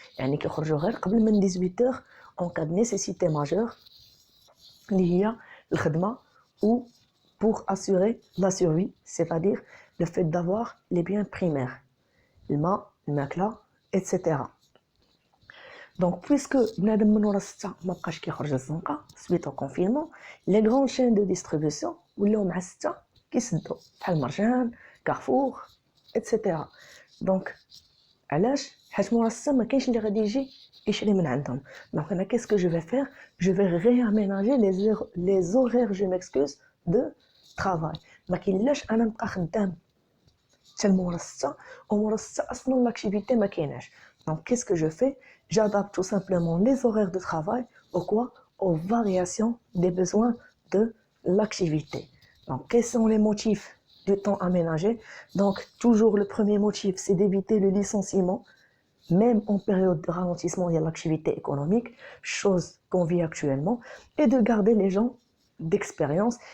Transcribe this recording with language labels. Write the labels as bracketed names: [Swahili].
[Arabic] يعني كيخرجوا غير قبل من [French] 18 heures en cas de nécessité majeure [Arabic] اللي هي الخدمة, [French] ou pour assurer la survie, c'est-à-dire le fait d'avoir les biens primaires, الماء, الماكلة, etc. [Arabic] Donc puisque بنادم من ورا 6 ما بقاش كيخرج للزنقة [French] suite au confinement, les grandes chaînes de distribution [Arabic] ولاو مع 6 كيسدوا بحال مرجان, كارفور, etc. Donc علاش؟ حيت مورا 6 ما كاينش اللي غادي يجي يشري من عندهم. [French] Donc انا qu'est-ce que je vais faire? Je vais réaménager les horaires, je m'excuse, de travail. [Arabic] ما كاينلاش انا نبقى خدام حتى مورا 6 ومورا 6 اصلا لاكتيفيتي ما كايناش. [French] Donc qu'est-ce que je fais? J'adapte tout simplement les horaires de travail au quoi? Aux variations des besoins de l'activité. Donc quels sont les motifs du temps aménagé? Donc toujours le premier motif, c'est d'éviter le licenciement, même en période de ralentissement de l'activité économique, chose qu'on vit actuellement, et de garder les gens d'expérience.